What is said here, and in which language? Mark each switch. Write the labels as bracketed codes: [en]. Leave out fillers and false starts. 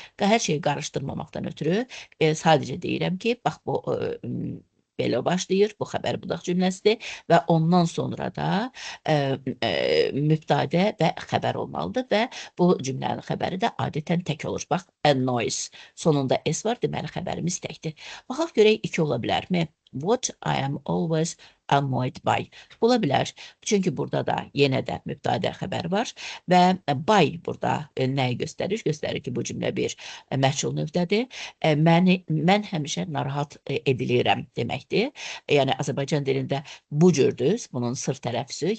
[az] Hər şeyi qarışdırmamaqdan ötürü sadəcə deyirəm ki, bax bu belə başlayır, bu xəbər budaq cümləsidir və ondan sonra da mübtədə və xəbər olmalıdır və bu cümlənin xəbəri də adətən tək olur. Bax, annoys, sonunda s var, deməli xəbərimiz təkdir. Baxaq görək 2 ola bilərmi? [en] What I am always annoyed by. [az] Ola bilər, çünki burada da yenə də mübtədə xəbər var və by burada nəyi göstərir? Göstərir ki, bu cümlə bir məchul növdədir. Mən həmişə narahat edilirəm deməkdir. Yəni, Azərbaycan dilində bu cürdür, bunun sırf tələffüzü.